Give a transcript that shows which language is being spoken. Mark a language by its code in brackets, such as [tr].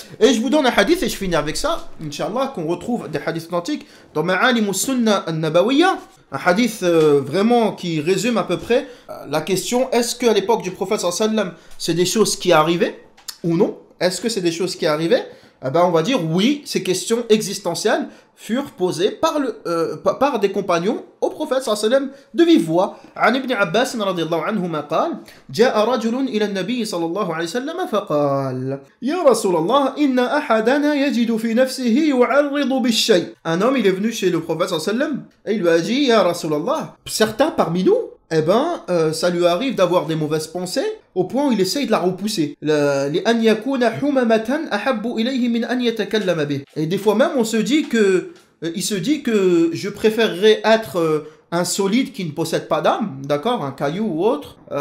[fr] Et je vous donne un hadith et je finis avec ça, Inch'Allah, qu'on retrouve des hadiths authentiques dans Ma'alim al-Sunnah al-Nabawiyya, un hadith vraiment qui résume à peu près la question, est-ce qu'à l'époque du prophète sallallahu alayhi wa sallam, c'est des choses qui arrivaient ou non? Est-ce que c'est des choses qui arrivaient? Eh ben, on va dire oui, ces questions existentielles furent posées par des compagnons au prophète sallallahu alayhi wa sallam de vive voix. [ar] عن ابن عباس رضي الله عنهما قال جاء رجل إلى النبي صلى الله عليه وسلم فقال يا رسول الله إن أحدنا يجد في نفسه يعرض بالشيء. [fr] Un homme il est venu chez le prophète sallallahu alayhi wa sallam et il lui a dit Ya Rasulallah, certains parmi nous eh ben, ça lui arrive d'avoir des mauvaises pensées au point où il essaye de la repousser. Et des fois même, il se dit que je préférerais être un solide qui ne possède pas d'âme, d'accord, un caillou ou autre.